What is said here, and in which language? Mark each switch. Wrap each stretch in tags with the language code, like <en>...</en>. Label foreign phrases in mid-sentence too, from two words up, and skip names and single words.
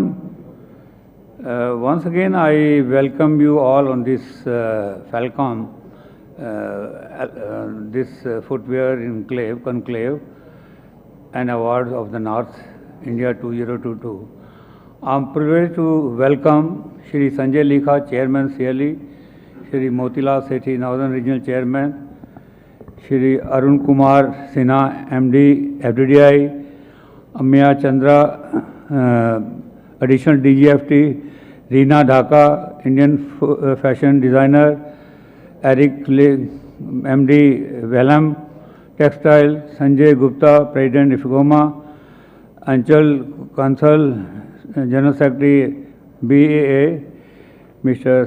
<en>Once again, I welcome you all on this Falcon, this Footwear Conclave and Awards of the North India 2022. I am privileged to welcome Shri Sanjay Likha, Chairman CLE, Shri Motilal Sethi, Northern Regional Chairman, Shri Arun Kumar Sinha, MD, FDDI, Amya Chandra, Additional Dgft, Reena Dhaka, Indian fashion designer, Eric MD, Velam Textile, Sanjay Gupta, President Ifgoma, Anchal Kansal, General Secretary BAA, Mr.</en>